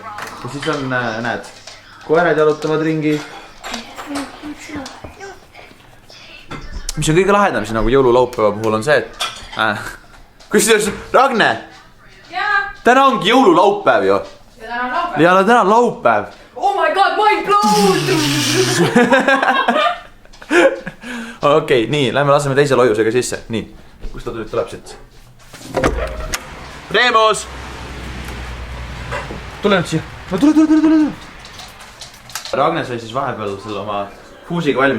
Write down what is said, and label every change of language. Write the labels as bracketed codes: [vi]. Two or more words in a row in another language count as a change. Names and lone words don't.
[et] Ja siis on, näed, koerad jalutavad ringi. Mis on kõige lahedam siin nagu jõululaupäeva puhul on see, et... Kusjuures, Ragne! Täna ongi jõululaupäev ju. Ja täna on laupäev. Ja täna on laupäev. [en] Oh my god, mind blown! [et] Okei, nii, lähme laseme teise loiusega sisse. Nii, kus ta tuleb siit? Reemus! Tule nüüd siia. Tule. Ragne sai siis vahepeal selle oma fuusiga valmis.